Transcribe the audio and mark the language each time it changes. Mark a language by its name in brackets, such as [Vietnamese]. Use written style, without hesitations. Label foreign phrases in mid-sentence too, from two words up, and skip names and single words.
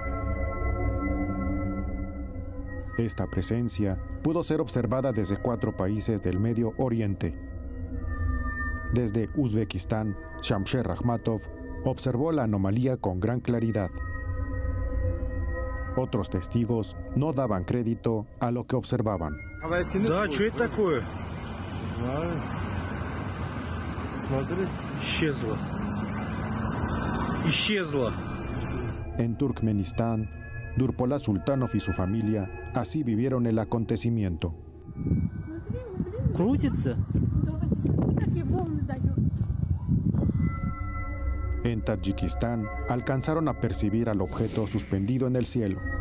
[Spanish] Esta presencia pudo ser observada desde 4 países del Medio Oriente. Desde Uzbekistán, Shamsher Rakhmatov observó la anomalía con gran claridad. Otros testigos no daban crédito a lo que observaban. [Russian] Да, что это такое? Смотри. Исчезла. [Spanish] En Turkmenistán, Nurpolat Sultanov y su familia así vivieron el acontecimiento. [Russian] Крутится. [Spanish] En Tayikistán, alcanzaron a percibir al objeto suspendido en el cielo.